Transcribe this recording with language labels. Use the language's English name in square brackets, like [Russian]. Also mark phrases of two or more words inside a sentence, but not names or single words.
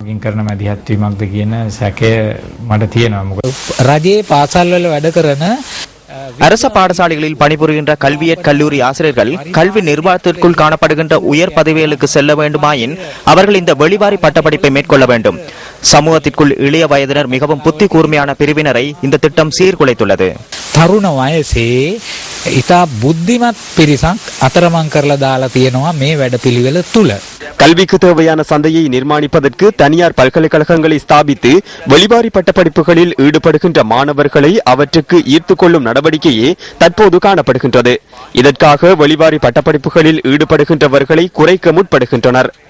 [Tamil] அரச பாடசாலைகளில் பணிபுரிகின்ற கல்வியற் கல்லூரி ஆசிரியர்கள் கல்வி நிர்வாகத்திற்குள் காணப்படுகின்ற உயர் பதவிகளுக்கு செல்ல வேண்டுமாயின் அவர்கள் இந்த வெளிவாரி பட்டப்படிப்பை மேற்கொள்ள வேண்டும். சமூகத்திற்குள் இளைய வயதினர் மிகவும் புத்தி கூர்மையான பிரிவினரை இந்த திட்டம் சீர்குலைத்துள்ளது. [Sinhala] තරුණ වයසේ ඉතා බුද්ධිමත් පිරිසක් අතරමං කරලා දාලා තියෙනවා මේ වැඩපිළිවෙල තුල. [Tamil] கல்விக்கு தேவையான சந்தையை நிர்மாணிப்பதற்கு தனியார் பல்கலைக்கழகங்களை ஸ்தாபித்து வெளிவாரி பட்டப்படிப்புகளில் ஈடுபடுகின்ற மாணவர்களை அவற்றுக்கு ஈர்த்து கொள்ளும் நடவடிக்கையே தற்போது காணப்படுகின்றது. இதற்காக வெளிவாரி பட்டப்படிப்புகளில் ஈடுபடுகின்றவர்களை குறைக்க முற்படுகின்றனர்.